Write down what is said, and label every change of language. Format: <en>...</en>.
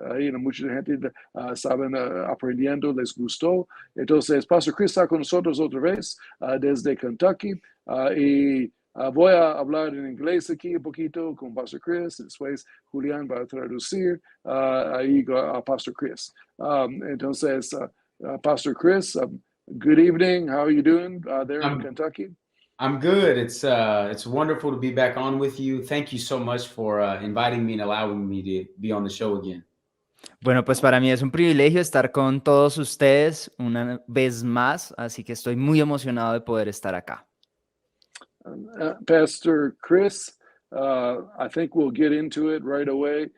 <es>Ahí mucha gente estaban aprendiendo, les gustó. Entonces, Pastor Chris está con nosotros otra vez desde Kentucky y voy a hablar en inglés aquí un poquito con Pastor Chris. Después Julián va a traducir ahí a Pastor Chris.</es> <en>Entonces, Pastor Chris, good evening. How are you doing there in Kentucky? I'm good. It's wonderful to be back on with you. Thank you so much for inviting me and allowing me to be on the show again.</en> <es>Bueno, pues para mí es un privilegio estar con todos ustedes una vez más, así que estoy muy emocionado de poder estar acá.</es> <en>Pastor Chris, I think we'll get into it right away.</en>